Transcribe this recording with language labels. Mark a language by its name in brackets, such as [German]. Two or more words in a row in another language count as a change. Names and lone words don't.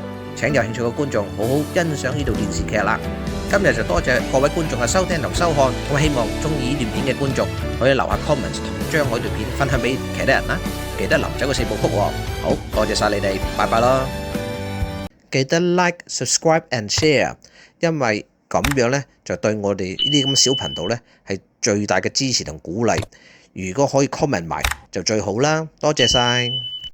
[Cantonese] 請有興趣嘅觀眾好好欣賞呢套電視劇啦。今日就多謝各位觀眾嘅收聽同收看，咁希望中意呢段片嘅觀眾可以留下 comments 同將我段片分享俾其他人啦。記得臨走嘅4部曲喎。好多謝晒你哋，拜拜啦！ [English] 記得 like、subscribe and share， [Cantonese] 因為咁樣呢，就對我哋呢啲咁小頻道呢係最大嘅支持同鼓勵。如果可以 comment 埋就最好啦，多謝晒。